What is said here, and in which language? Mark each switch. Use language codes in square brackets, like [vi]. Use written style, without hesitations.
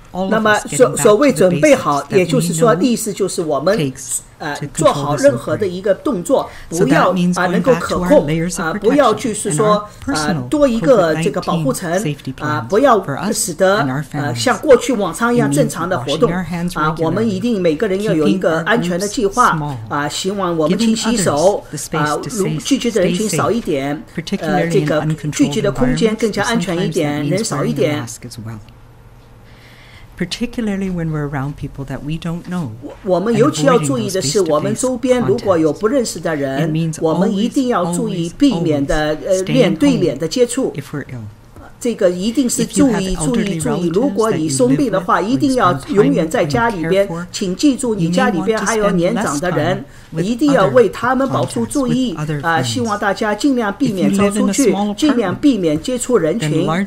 [zh] 那么所谓准备好，也就是说意思就是我们做好任何的一个动作，不要能够可控不要就是说多一个这个保护层不要使得像过去往常一样正常的活动我们一定每个人要有一个安全的计划希望我们勤洗手聚集的人群少一点这个聚集的空间更加安全一点，人少一点。 [en] Particularly when we're around people that we don't know. [zh] 我们尤其要注意的是，我们周边如果有不认识的人，我们一定要注意避免的脸对脸的接触。这个一定是注意。如果你生病的话，一定要永远在家里边。请记住，你家里边还有年长的人，一定要为他们保持注意希望大家尽量避免走出去，尽量避免接触人群。